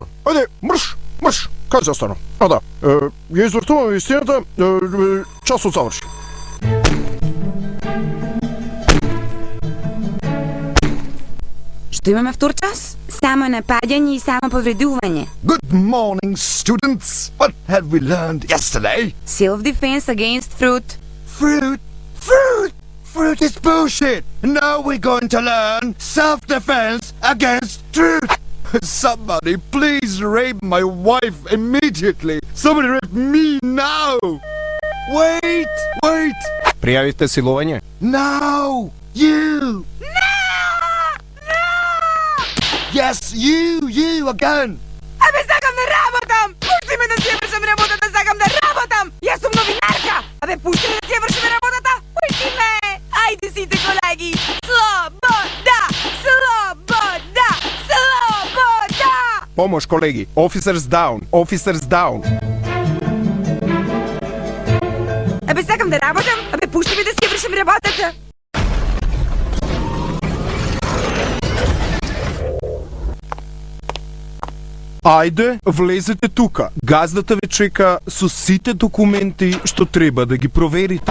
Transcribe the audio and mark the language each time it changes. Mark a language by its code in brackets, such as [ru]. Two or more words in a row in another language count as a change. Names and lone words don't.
[mk] Ајде, мрш! Кај застана? Да, ја извртуваме вистината, часот заврши. Што имаме втор час? Само напаѓање и само повредување. [en] Good morning, students. What have we learned yesterday? Self-defense against fruit. Fruit is bullshit. Now we're going to learn self-defense against truth. Somebody please rape my wife immediately. Somebody rape me now. Wait. [mk] Пријавите силување? [en] Now, you. Yes, you again. [mk] Абе, сакам да работам! Пушти ме да си ја вршам работата, сакам да работам! Јас сум новинарка! Абе, пушти ме да си ја вршим работата! Пушти ме! Ајде сите колеги! Слобода! Слобода! Слобода! Помош, колеги. [en] Officers down. Officers down. [mk] Абе, сакам да работам! Абе, пушти ме да си ја вршим работата! Ајде, влезете тука. Газдата ве чека со сите документи што треба да ги проверите.